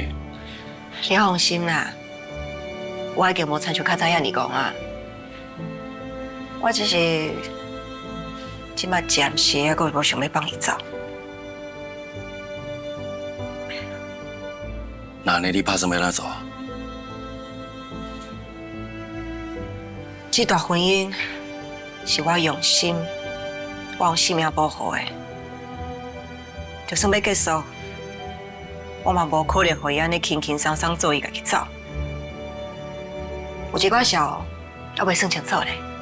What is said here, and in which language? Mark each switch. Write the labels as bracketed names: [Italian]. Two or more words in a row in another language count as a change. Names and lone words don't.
[Min Nan Chinese] 你放心啦，我已经无亲像较早遐尼讲啊，我只是即马暂时还阁无想要放伊走。那安尼你拍算要哪做？这段婚姻是我用心，我用性命保护的。就算要结束，我嘛无可能会安尼轻轻松松做伊家己走。有一寡事还未算清楚咧。